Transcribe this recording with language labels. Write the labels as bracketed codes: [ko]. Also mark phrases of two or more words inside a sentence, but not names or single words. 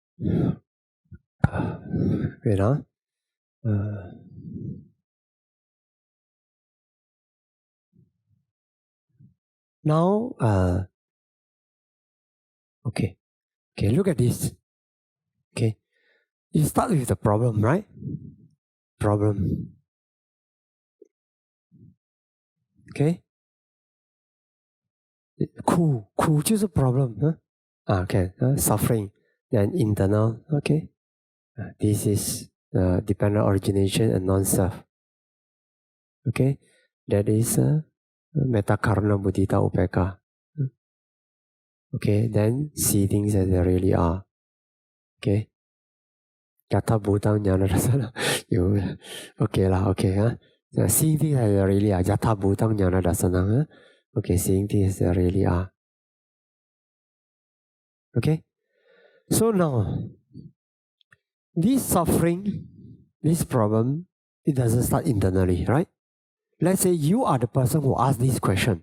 [en] Wait, now, okay, look at this. Okay, you start with the problem, right? Problem. Okay. [zh] 苦就是 [en] problem, okay, suffering, then internal, okay. This is dependent origination and non-self. Okay, that is [pi] metta karuna mudita upeka. [en] Okay, then see things as they really are. Okay. [pi] Yatha bhutang jnana dasana. [en] Okay lah, okay. Seeing things as they really are. [pi] Yatha bhutang jnana dasana. [en] Okay, seeing things as they really are. Okay. So now, this suffering, this problem, it doesn't start internally, right? Let's say you are the person who asked this question.